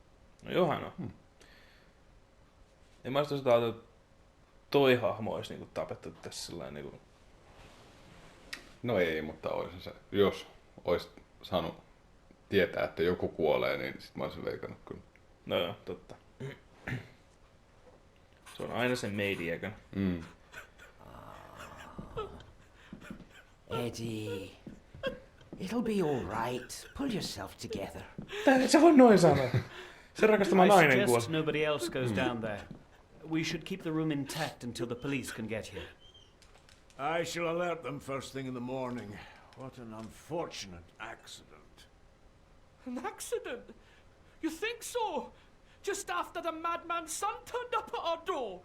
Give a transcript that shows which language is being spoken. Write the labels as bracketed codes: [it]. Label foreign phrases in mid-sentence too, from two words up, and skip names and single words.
[fi] En mä sitä ajatellut, että toi hahmo olisi niinku tapettu tässä sellainen niinku... No ei, mutta olisi se. Jos olisi saanut tietää, että joku kuolee, niin sit mä olisin veikannut kyllä. No joo, totta. Se on aina se meidiekan. Mm. [en] Eddie, it'll be all right. Pull yourself together. [fi] Tää et sä voi noin sanoa. Se rakastama [en] I [fi] nainen [en] suggest [fi] kuoli. [en] nobody else goes down there. We should keep the room intact until the police can get here. I shall alert them first thing in the morning. What an unfortunate accident. An accident? You think so? Just after the madman's son turned up at our door?